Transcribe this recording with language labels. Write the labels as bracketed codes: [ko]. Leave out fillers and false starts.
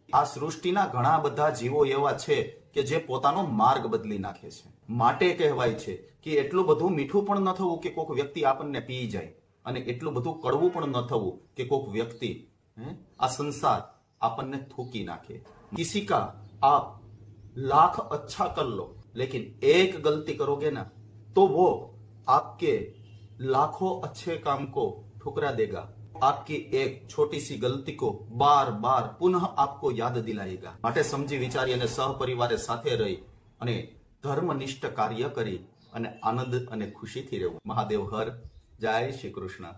[gu] આ સૃષ્ટિના ઘણા બધા જીવો એવા છે કે જે પોતાનો માર્ગ બદલી નાખે છે. માટે કહેવાય છે કે એટલું બધું મીઠું પણ ન થવું કે કોઈક વ્યક્તિ આપણને પી જાય, અને એટલું બધું કડવું પણ ન થવું કે કોઈક વ્યક્તિ આ સંસાર આપણને થૂકી નાખે. [hi] किसी का आप लाख अच्छा कर लो, लेकिन एक गलती करोगे ना तो वो आपके लाखों अच्छे काम को ठुकरा देगा. आपकी एक छोटी सी गलती को बार बार पुनः आपको याद दिलाएगा. [gu] માટે સમજી વિચારી અને સહપરિવારે સાથે રહી અને ધર્મનિષ્ઠ કાર્ય કરી અને આનંદ અને ખુશીથી રહેવું. મહાદેવ હર. જય શ્રી કૃષ્ણ.